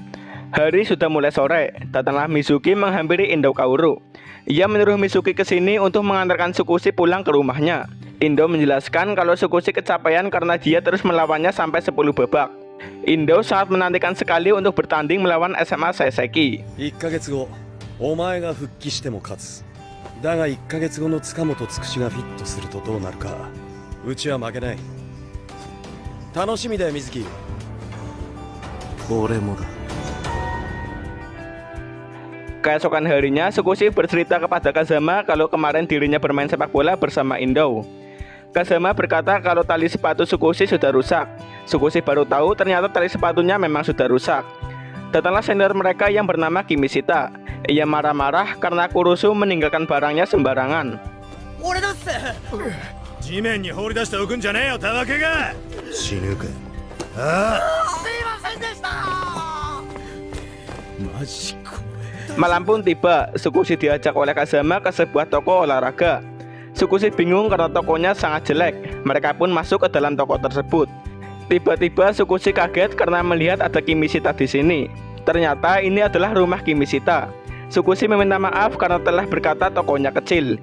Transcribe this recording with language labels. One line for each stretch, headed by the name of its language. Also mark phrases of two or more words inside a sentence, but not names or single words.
Indonesian: Hari sudah mulai sore, datanglah Mizuki menghampiri Indo Kaoru. Ia menyuruh Mizuki ke sini untuk mengantarkan Sukushi pulang ke rumahnya. Indo menjelaskan kalau Sukushi kecapean karena dia terus melawannya sampai 10 babak. Indo sangat menantikan sekali untuk bertanding melawan SMA Seiseki.
Japanese: 1ヶ月後、お前が復帰しても勝つ。だが1ヶ月後の塚本つくしがフィットするとどうなるか。うちは負けない。楽しみだよ、水木。俺もだ。
Indonesian: Keesokan harinya, Sukushi bercerita kepada Kazama kalau kemarin dirinya bermain sepak bola bersama Indo. Kazama berkata kalau tali sepatu Sukushi sudah rusak. Sukushi baru tahu ternyata tali sepatunya memang sudah rusak. Datanglah senior mereka yang bernama Kimishita. Ia marah-marah karena Kurusu meninggalkan barangnya sembarangan.
Japanese: 俺だっす。地面に放り出しておくんじゃねえよ、たわけが。死ぬか。ああ。すいませんでした。マジか。
Indonesian: Malam pun tiba, Sukushi diajak oleh Kazama ke sebuah toko olahraga. Sukushi bingung karena tokonya sangat jelek. Mereka pun masuk ke dalam toko tersebut. Tiba-tiba Sukushi kaget karena melihat ada Kimishita di sini. Ternyata ini adalah rumah Kimishita. Sukushi meminta maaf karena telah berkata tokonya kecil.